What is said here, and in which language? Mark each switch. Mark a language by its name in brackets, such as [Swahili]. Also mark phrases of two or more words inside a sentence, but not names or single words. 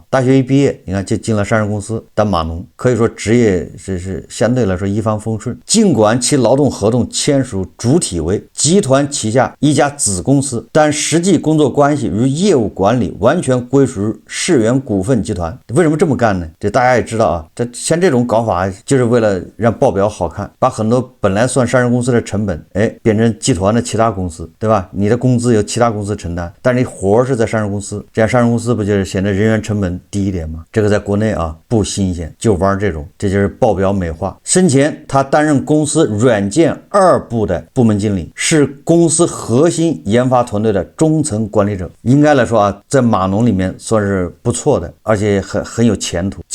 [Chinese] 大學一畢業，你看就進了上市公司當碼農，可以說職業是相對來說一帆風順。儘管其勞動合同簽署主體為集團旗下一家子公司，但實際工作關係與業務管理完全歸屬於世源股份集團。為什麼這麼幹呢？這大家也知道啊，像這種搞法就是為了讓報表好看，把很多本來算上市公司的成本，变成集团的其他公司，对吧？你的工資由其他公司承擔，但是你活是在上市公司，这样上市公司不就是显得人员成本低一點嗎？這個在國內啊不新鮮，就玩這種，這就是報表美化。生前他擔任公司軟件2部的部門經理，是公司核心研發團隊的中層管理者。應該來說啊，在碼農裡面算是不錯的，而且很有前途。